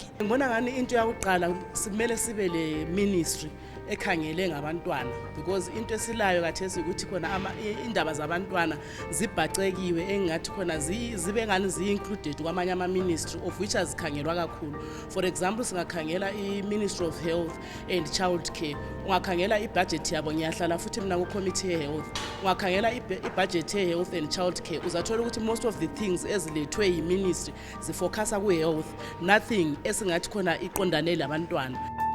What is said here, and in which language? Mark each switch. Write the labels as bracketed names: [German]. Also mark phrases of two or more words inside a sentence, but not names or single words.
[North Ndebele] Ngibona ngani into yakuqala simele sibe le ministry ekhangele ngabantwana, because into esilayo kathesi ukuthi khona indaba zabantwana zibhacekiwe engathi khona zibe ngani zi-included kwamanye ama-ministry [English] of which [North Ndebele] azikhangelwa kakhulu. [English] For example, singakhangela i-Ministry of Health and Child Care, [North Ndebele] ungakhangela ibudget yabo, ngiyahlala futhi mina ku-committee ye-health, ungakhangela ibudget ye-health [English] and child care, [North Ndebele] uzathola ukuthi [English] most of the things [North Ndebele] ezilethwe yi-ministry zifocusa ku-health, nothing esingathi khona iqondane labantwana.